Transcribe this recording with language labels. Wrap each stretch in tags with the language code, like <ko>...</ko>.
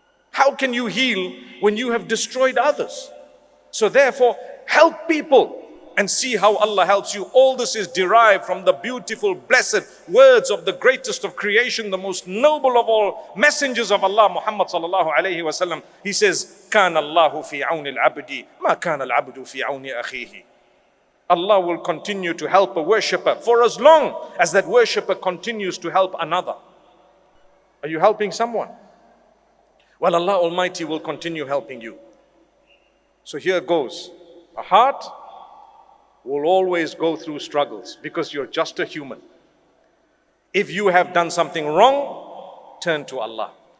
<en>How can you heal when you have destroyed others? So therefore, help people and see how Allah helps you. All this is derived from the beautiful, blessed words of the greatest of creation, the most noble of all messengers of Allah, Muhammad sallallahu alayhi wa sallam.</en> <ar>He says, كَانَ اللَّهُ فِي عَوْنِ الْعَبْدِ مَا كَانَ الْعَبْدُ فِي عَوْنِ أَخِيهِ.</ar> <en>Allah will continue to help a worshipper for as long as that worshipper continues to help another. Are you helping someone? Well, Allah Almighty will continue helping you. So here goes. A heart will always go through struggles because you're just a human. If you have done something wrong, turn to Allah.</en>